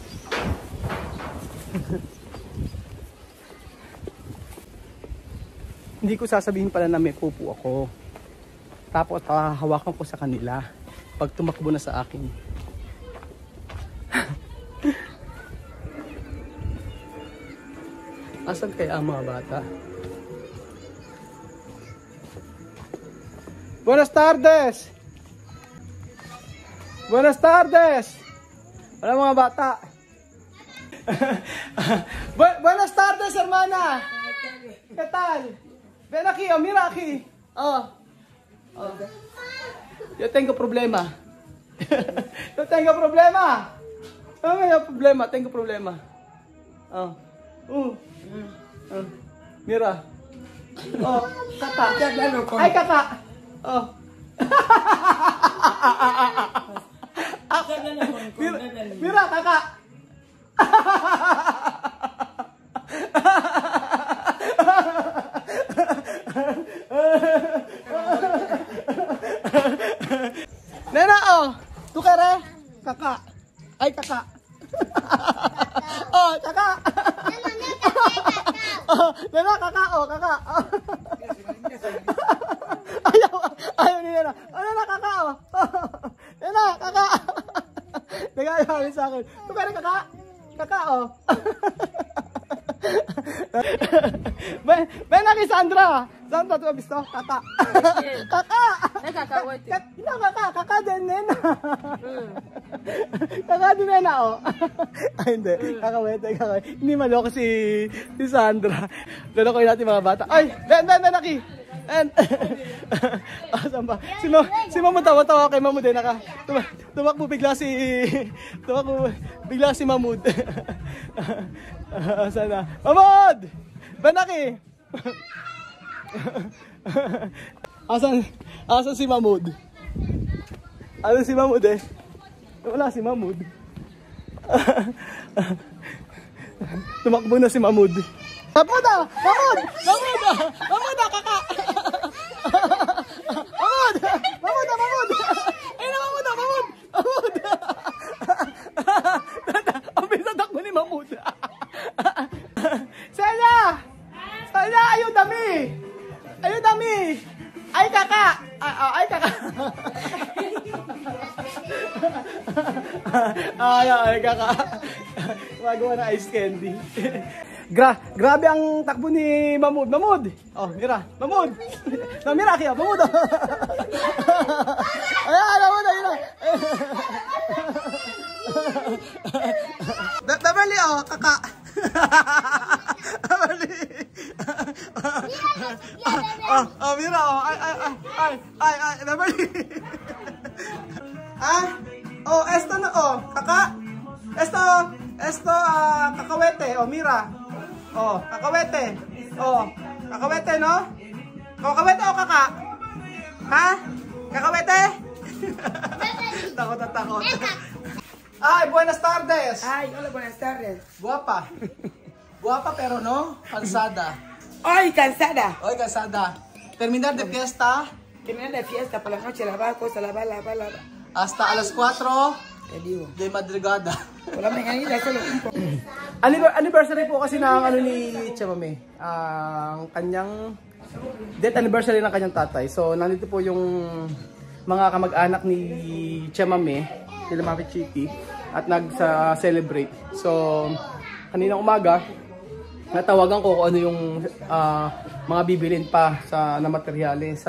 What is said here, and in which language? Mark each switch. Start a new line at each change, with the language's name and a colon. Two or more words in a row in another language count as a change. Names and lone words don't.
Filipino: Hindi ko sasabihin pala na may pupu ako. Tapos hawakan ko sa kanila pag tumakbo na sa akin. Asan kaya ang mga bata?
Spanish: Buenas tardes! Buenas tardes!
Filipino: Wala mga bata.
Spanish: Buenas tardes, hermana! ¿Qué tal? Ven aquí, oh, mira aquí. Oh. Oh. Yo tengo problema. Yo tengo problema. No me da problema, tengo problema. Oh. Mira.
Filipino: Oh, kakak. Ay, kakak. Oh. Mira, kakak. Nena, oh,
Spanish: tu kere,
Filipino: kakak, ay kakak, oh kakak, oh, nena kakak, oh kakak, ayaw ni nena, oh nena kakak, oh, nena kakak, nagagawa sa akin,
Spanish: tu kere
Filipino: kakak, kakak, oh.
Spanish: Ven aquí, Sandra. Sandra, ¿tú has visto? Caca. Caca. Es cacahuete. No, caca, caca de nena.
Filipino: Caca Nakadumena, oh. Ay, hindi. Kakawete. Hindi maloko si Sandra. Lalokoy natin mga bata. Ay, Naki. And, saan ba? Si Mamud, tawa kay Mamud eh. Tumakbo bigla si Mamud. Sana. Mamud! Banaki! Asan si Mamud? Asan si Mamud eh? Wala si Mamud. Tumakbo na si Mamud. Mamud! Kaka! Mamud! Ay na Mamud! Ang bisa takbo ni Mamud. Sala! Ayaw dami! Ay kaka! Ay kaka! Ay kaka! Magawa na ice candy. Grabe ang takbo ni Mamud. Oh, mira. Mamud. Mira kaya Mamud. Ayan, Mamud. Beverly, oh, kaka. Beverly. Oh, mira, oh. Ay, Beverly. Oh, esto na, oh, kaka.
Spanish: Esto, kakawete, oh, mira. Oh, kakawete. Oh, kakawete, no? Kakawete o kaka? Ha? Kakawete?
Filipino: Takot. Ay,
Spanish: buenas tardes. Ay, hola, buenas tardes. Guapa pero no, cansada. Ay, cansada. Hoy, cansada. Terminar de fiesta. Terminar de fiesta por la noche, lavar cosas, lavar. Hasta a las 4 Te digo. de madrugada. Por la mañanita solo un poco.
Filipino: Anniversary po kasi ng ano ni Chamame. Ang kanyang death anniversary ng kanyang tatay. So, nandito po yung mga kamag-anak ni Chamame, sila Mami Chiki, at nag-celebrate. So, kaninang umaga, natawagan ko kung ano yung mga bibilin pa na materyales.